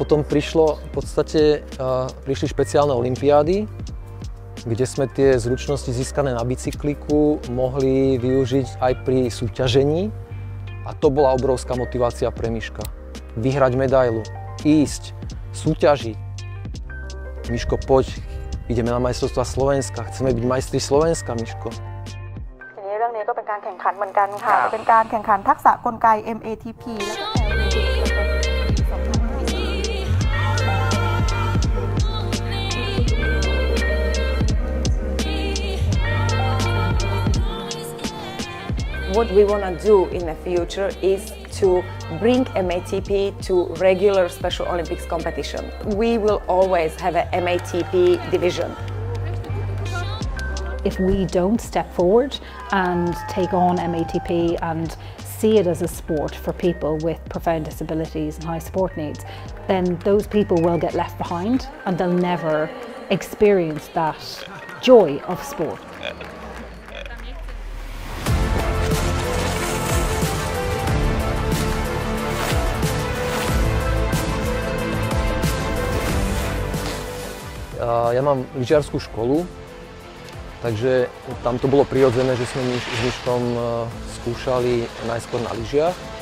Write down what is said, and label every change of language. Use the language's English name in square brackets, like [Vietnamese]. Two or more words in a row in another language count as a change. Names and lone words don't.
[Slovak] potom prišli špeciálne olympiády, kde sme tie zručnosti získané na bicykliku mohli využiť aj pri súťažení. A to bola obrovská motivácia pre Miška. Vyhrať medailu, ísť, súťažiť. Miško, poď, ideme na majstrovstvá Slovenska, chceme byť majstri Slovenska, Miško. [Thai] เรื่องนี้ก็เป็นการแข่งขันเหมือนกันค่ะเป็นการแข่งขันทักษะกลไก MATP แล้วก็ [English] What we want to do in the future is to bring MATP to regular Special Olympics competition. We will always have an MATP division. If we don't step forward and take on MATP and see it as a sport for people with profound disabilities and high support needs, then those people will get left behind and they'll never experience that joy of sport. [Slovak] Ja mám lyžiarsku školu, takže tam to bolo prirodzené, že sme s Miškom skúšali najskôr na lyžiach.